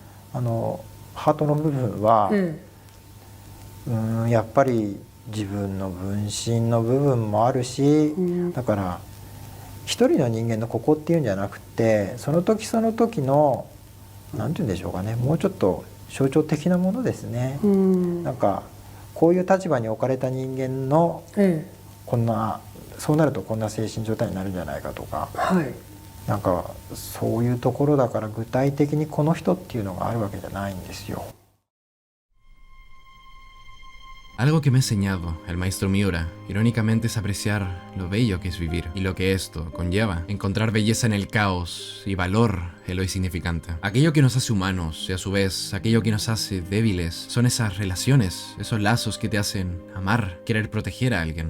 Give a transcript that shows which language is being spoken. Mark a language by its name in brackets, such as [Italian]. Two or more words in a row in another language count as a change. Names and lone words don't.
[Japanese] ハートの部分は、やっぱり自分の分身の部分もあるし、だから一人の人間のここっていうんじゃなくて、その時その時の何て言うんでしょうかね、もうちょっと象徴的なものですね。なんかこういう立場に置かれた人間の、こんなそうなるとこんな精神状態になるんじゃないかとか、はい、なんかそういうところだから、具体的にこの人っていうのがあるわけじゃないんですよ。 [Spanish] Algo que me ha enseñado el maestro Miura, irónicamente, es apreciar lo bello que es vivir y lo que esto conlleva, encontrar belleza en el caos y valor en lo insignificante. Aquello que nos hace humanos y a su vez aquello que nos hace débiles son esas relaciones, esos lazos que te hacen amar, querer proteger a alguien.